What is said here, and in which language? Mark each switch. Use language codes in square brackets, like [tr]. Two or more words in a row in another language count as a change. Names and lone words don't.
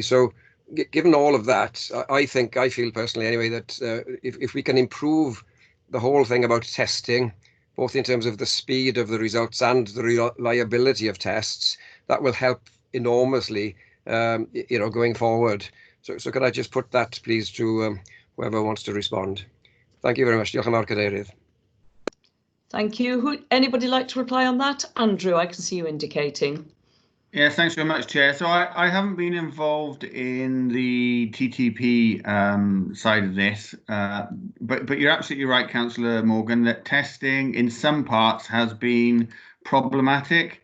[en] So given all of that, I feel personally anyway, that if we can improve the whole thing about testing, both in terms of the speed of the results and the reliability of tests, that will help enormously, you know, going forward. So could I just put that, please, to whoever wants to respond? Thank you very much. [cy] Diolch yn fawr, Cadeirydd. [en] Thank you. Anybody like to reply on that? Andrew, I can see you indicating. Yeah, thanks very much, Chair. So I haven't been involved in the TTP side of this, but you're absolutely right, Councillor Morgan, that testing in some parts has been problematic.